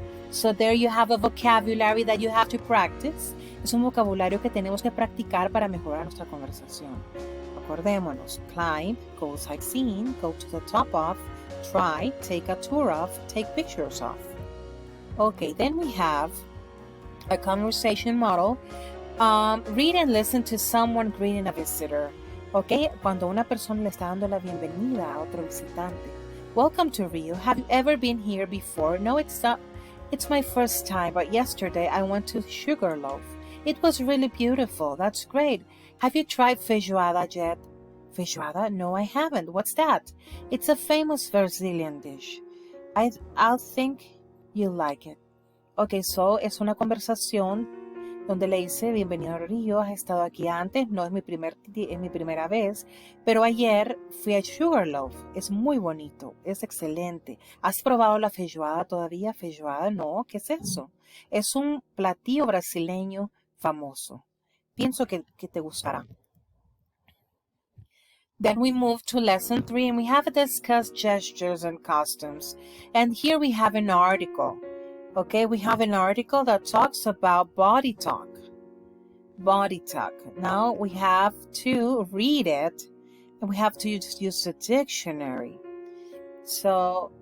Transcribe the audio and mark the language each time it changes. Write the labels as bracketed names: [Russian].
[English] So there you have a vocabulary that you have to practice. [Spanish] Es un vocabulario que tenemos que practicar para mejorar nuestra conversación. Acordémonos. [English] Climb, go sightseeing, go to the top of, try, take a tour of, take pictures of. Okay, then we have a conversation model. Read and listen to someone greeting a visitor. [Spanish] Okay, cuando una persona le está dando la bienvenida a otro visitante. [English] Welcome to Rio. Have you ever been here before? No, it's not. It's my first time, but yesterday I went to Sugarloaf. It was really beautiful. That's great. Have you tried feijoada yet? Feijoada? No, I haven't. What's that? It's a famous Brazilian dish. I'll think you'll like it. [Spanish] Okay, so es una conversación donde le dice, bienvenido a Río, has estado aquí antes, no es mi primera vez, pero ayer fui a Sugarloaf, es muy bonito, es excelente. ¿Has probado la feijoada todavía? ¿Feijoada? No, ¿qué es eso? Es un platillo brasileño famoso. Pienso que te gustará. [English] Then we move to lesson 3 and we have discussed gestures and customs. And here we have an article. Okay, we have an article that talks about body talk. Body talk. Now we have to read it and we have to use the dictionary. So